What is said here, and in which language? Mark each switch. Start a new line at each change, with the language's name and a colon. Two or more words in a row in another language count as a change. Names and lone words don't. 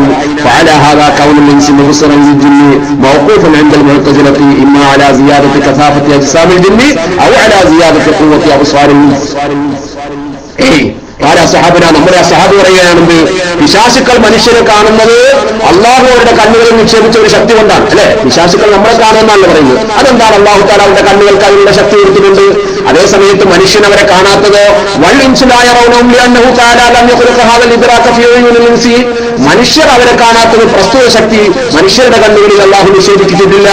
Arabic: فعلى هذا كون الإنس مبصرا للجن موقوف عند المعتزلة إما على زيادة كثافة أجسام الجن أو على زيادة قوة أبصار الإنس.
Malayalam: നമ്മുടെ സഹാബ് പറയുകയാണെന്ന് പിശാചുക്കൾ മനുഷ്യരെ കാണുന്നത് അള്ളാഹുവിന്റെ കണ്ണുകളിൽ നിക്ഷേപിച്ച ഒരു ശക്തി കൊണ്ടാണ്. അല്ലെ? പിശാചുക്കൾ നമ്മളെ കാണുമെന്നാണ് പറയുന്നത്. അതെന്താണ്?
Arabic: الله تعالى
Malayalam: അവരുടെ കണ്ണുകൾക്ക് അതിനുള്ള ശക്തി കൊടുത്തിട്ടുണ്ട്. അതേസമയത്ത് മനുഷ്യൻ അവരെ കാണാത്തത് മനുഷ്യർ അവരെ കാണാത്തത് പ്രസ്തുത ശക്തി മനുഷ്യരുടെ കണ്ണുകളിൽ അള്ളാഹു നിഷേധിച്ചിട്ടില്ല.